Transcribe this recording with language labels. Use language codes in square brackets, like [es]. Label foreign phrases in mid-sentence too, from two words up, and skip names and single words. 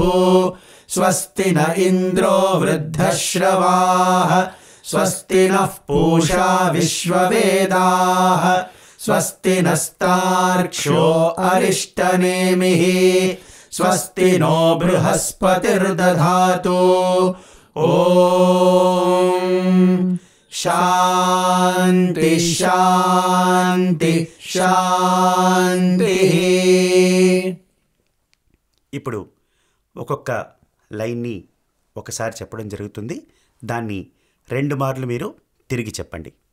[sa] स्वस्ति न इन्द्रो वृद्धश्रवाः, स्वस्ति नः पूषा विश्ववेदाः, स्वस्ति नस्तार्क्ष्यो अरिष्टनेमिः, स्वस्ति नो बृहस्पतिर्दधातु. ॐ శాంతి శాంతి శాంతి. [te] ఇప్పుడు ఒక్కొక్క లైన్ని ఒకసారి చెప్పడం జరుగుతుంది. దాన్ని 2 మార్లు మీరు తిరిగి చెప్పండి.